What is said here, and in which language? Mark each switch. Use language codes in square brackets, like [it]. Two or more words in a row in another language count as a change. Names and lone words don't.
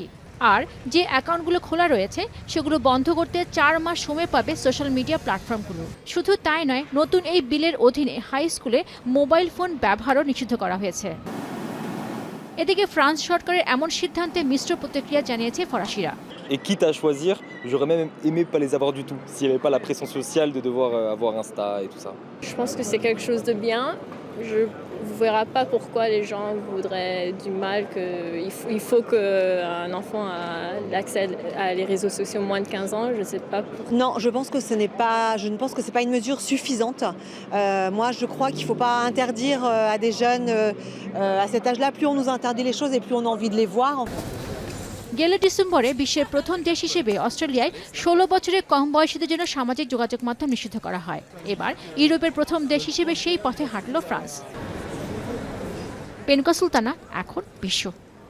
[bn] আর যে অ্যাকাউন্টগুলো খোলা রয়েছে সেগুলো বন্ধ করতে ৪ মাস সময় পাবে সোশ্যাল মিডিয়া প্ল্যাটফর্মগুলো। শুধু তাই নয়, নতুন এই বিলের অধীনে হাই স্কুলে মোবাইল ফোন ব্যবহারও নিষিদ্ধ করা হয়েছে। এদিকে ফ্রান্স সরকারের এমন সিদ্ধান্তে মিশ্র প্রতিক্রিয়া জানিয়েছে ফরাসিরা। [fr] Et quitte à choisir, j'aurais même aimé pas les avoir du tout, s'il n'y avait pas la pression sociale de devoir avoir Insta et tout ça. Je pense que c'est quelque chose de bien. Je ne verrai pas pourquoi les gens voudraient du mal. Il faut qu'un enfant ait l'accès à les réseaux sociaux moins de 15 ans. Je ne sais pas. Non, je pense que je ne pense que c'est pas une mesure suffisante. Moi, je crois qu'il ne faut pas interdire à des jeunes à cet âge-là. Plus on nous interdit les choses et plus on a envie de les voir. [bn] গেল ডিসেম্বরে বিশ্বের প্রথম দেশ হিসেবে অস্ট্রেলিয়ায় ১৬ বছরের কম বয়সীদের জন্য সামাজিক যোগাযোগ মাধ্যম নিষিদ্ধ করা হয়। এবার ইউরোপের প্রথম দেশ হিসেবে সেই পথে হাঁটল ফ্রান্স। পেনকা সুলতানা, এখন বিশ্ব।